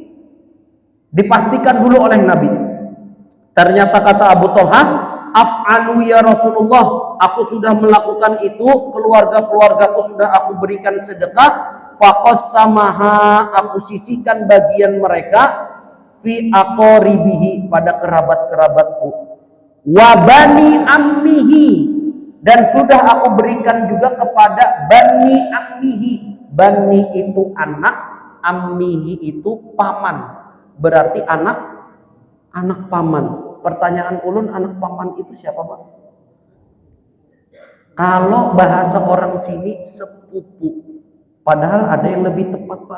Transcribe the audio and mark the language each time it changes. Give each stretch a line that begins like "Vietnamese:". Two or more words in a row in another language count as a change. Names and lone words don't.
Indonesian: Dipastikan dulu oleh Nabi. Ternyata kata Abu Thalha,
Arabic: af'alu ya Rasulullah,
Indonesian: aku sudah melakukan itu, keluarga-keluargaku sudah aku berikan sedekah, faqassamaha, aku sisihkan bagian mereka,
Arabic: fi aqaribihi,
Indonesian: pada kerabat-kerabatku,
Arabic: wa bani ammihi,
Indonesian: dan sudah aku berikan juga kepada
Arabic: bani ammihi.
Indonesian: Bani itu anak, ammihi itu paman, berarti anak paman. Pertanyaan ulun, anak paman itu siapa, Pak? Kalau bahasa orang sini sepupu, padahal ada yang lebih tepat, Pak.